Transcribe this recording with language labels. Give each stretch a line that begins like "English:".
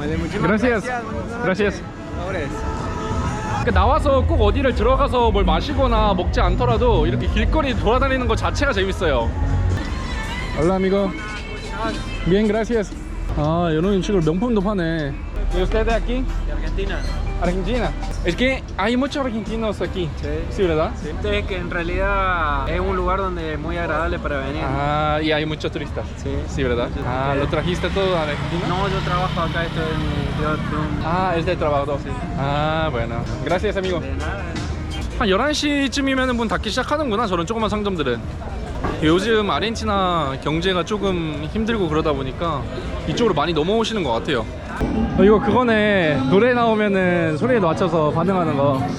Spanish: Gracias. Gracias.
Korean: 나와서 꼭 어디를 들어가서 뭘 마시거나 먹지 않더라도 이렇게 길거리 돌아다니는 것 자체가 재밌어요.
Spanish: Hola, amigo. Bien, gracias.
Korean: 아, 이런 식으로 명품도 파네.
Spanish: ¿Y usted de aquí? De Argentina. Argentina. Es que hay muchos argentinos aquí. Sí. Sí, ¿verdad? Sí. Es que en realidad es un lugar donde es muy agradable para venir. Ah, y hay muchos turistas. Sí. Sí, ¿verdad? Ah, ¿lo trajiste todo a Argentina? No, yo trabajo acá, estoy en Ah, es de trabajo. Sí. Ah, bueno. Gracias, amigo. De nada.
Korean: 한 11시쯤이면 문 닫기 시작하는구나, 저런 조그만 상점들은. 요즘 아르헨티나 경제가 조금 힘들고 그러다 보니까 이쪽으로 많이 넘어오시는 것 같아요. 이거 그거네. 노래 나오면은 소리에 맞춰서 반응하는 거.